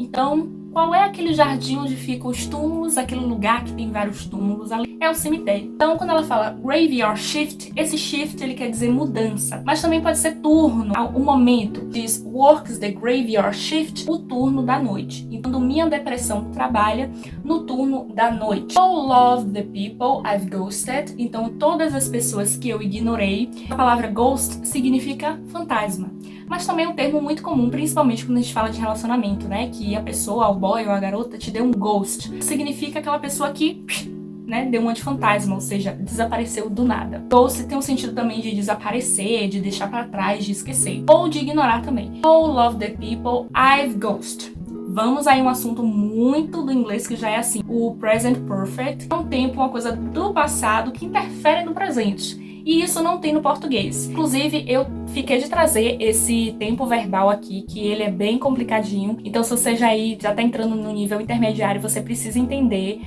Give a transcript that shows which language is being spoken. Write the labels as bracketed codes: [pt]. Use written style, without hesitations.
[pt] Então, qual é aquele jardim onde ficam os túmulos, aquele lugar que tem vários túmulos ali? É o cemitério. Então, quando ela fala graveyard shift, esse shift ele quer dizer mudança, mas também pode ser turno, o momento. Diz [en] works the graveyard shift, [pt] o turno da noite. Então, minha depressão trabalha no turno da noite. [en] All love the people I've ghosted. [pt] Então, todas as pessoas que eu ignorei. A palavra ghost significa fantasma. Mas também é um termo muito comum, principalmente quando a gente fala de relacionamento, né? Que a pessoa, o boy ou a garota, te deu um ghost. Significa aquela pessoa que, né, deu uma de fantasma, ou seja, desapareceu do nada. Ghost tem um sentido também de desaparecer, de deixar pra trás, de esquecer. Ou de ignorar também. [en] All love the people I've ghosted. [pt] Vamos aí um assunto muito do inglês que já é assim. O present perfect é um tempo, uma coisa do passado que interfere no presente. E isso não tem no português. Inclusive, eu fiquei de trazer esse tempo verbal aqui, que ele é bem complicadinho. Então, se você já tá entrando no nível intermediário, você precisa entender.